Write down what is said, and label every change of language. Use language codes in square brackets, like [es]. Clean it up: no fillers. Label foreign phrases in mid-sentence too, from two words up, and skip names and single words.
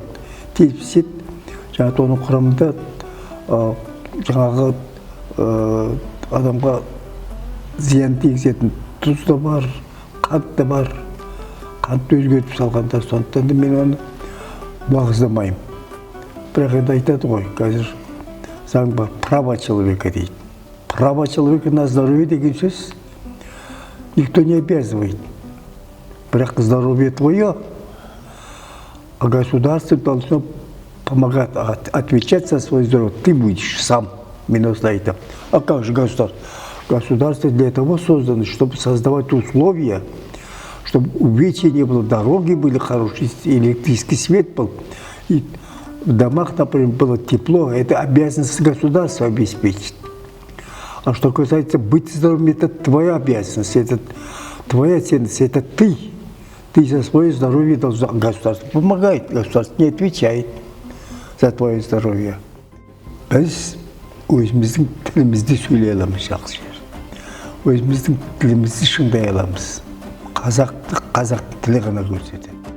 [kk] Тез піседі, жаңағы оның құрамында жаңағы адамға зиян тигізетін тұз да бар, қант та бар. Қантты өзгертіп салғанда, сондықтан да мен оны уағыздамаймын. Бірақ енді айтады ғой, қазір заң бар, [ru] право человека дейді. Право человека на здоровье [kk] деген сөз [ru] никто не обязывает. Бірақ здоровье твое, а государство должно помогать, отвечать за свое здоровье. Ты будешь сам, [kk] мен осылай айтам. [ru] А как же государство? Государство для того создано, чтобы создавать условия, чтобы увечья не было, дороги были хорошие, электрический свет был. И в домах, например, было тепло, это обязанность государства обеспечить. А что касается быть здоровым, это твоя обязанность, это твоя ценность, это ты. Ты за свое здоровье должен, государство помогает, государство не отвечает за твое здоровье. [kk] Biz özümüzдің тілімізді сөйлей аламыз жақсы жер. Өзіміздің тілімізді шыңдай аламыз. Қазақ тілі ғана көрсетеді.